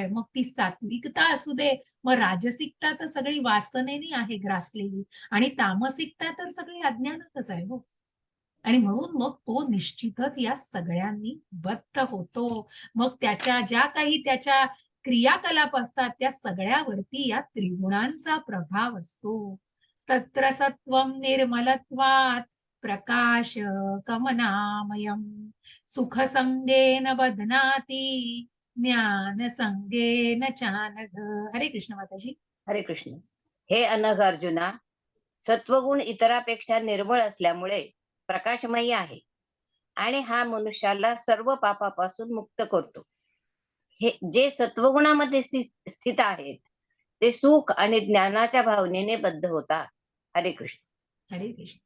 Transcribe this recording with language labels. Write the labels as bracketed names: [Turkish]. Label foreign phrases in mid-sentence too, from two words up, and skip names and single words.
[Marathi] मग ती सात्विकता असू दे, मग राजसिकता तर सगळी वासनेने आहे ग्रासलेली. आणि तामसिकता तर सगळी अज्ञानातच आहे हो. आणि म्हणून मग तो निश्चितच या सगळ्यांनी बद्ध होतो. मग त्याच्या ज्या काही त्याच्या क्रियाकलाप असतात त्या सगळ्यावरती या त्रिगुणांचा प्रभाव असतो. [Sanskrit] तत्र सत्वं निर्मलत्वात् प्रकाश कमनामयम् सुखसंगेन बध्नाति ज्ञान संगेन चानघ. [Marathi] हरे कृष्ण माताजी. हरे कृष्ण. हे अनघ अर्जुना, सत्वगुण इतरापेक्षा निर्मळ असल्यामुळे प्रकाशमयी आहे आणि हा मनुष्याला सर्व पापापासून मुक्त करतो. हे जे सत्वगुणामध्ये स्थित आहेत, ते सुख आणि ज्ञानाच्या भावनेने बद्ध होतात. हरे कृष्ण. हरे कृष्ण.